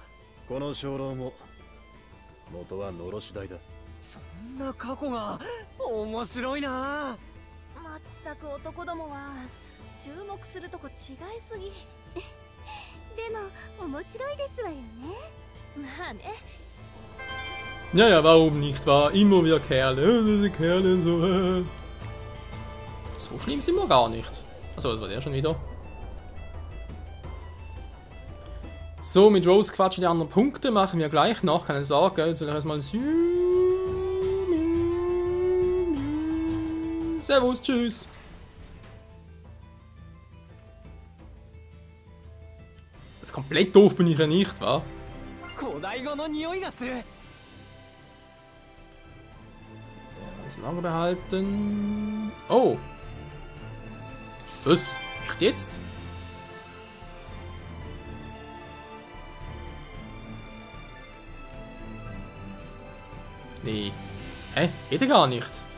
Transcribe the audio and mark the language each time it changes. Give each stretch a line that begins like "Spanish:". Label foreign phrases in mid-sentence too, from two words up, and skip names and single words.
Japanese: この鐘楼も元はのろし台だ。そんな過去が面白いな。まったく男どもは注目するとこ違いすぎでも面白いですわよね。まあね
German: Ja, ja, warum nicht, wahr? Immer wieder Kerle, Kerle, so. So schlimm sind wir gar nicht. Also, das war der schon wieder. So, mit Rose quatschen die anderen Punkte, machen wir gleich noch, keine Sorge. Jetzt soll ich erstmal Servus, tschüss. Das ist komplett doof bin ich ja nicht, wahr?
Japanese: 古代語の匂いがする。
German: Das lange behalten. Oh. Was? Echt jetzt? Nee. Hä? Geht ja gar nicht.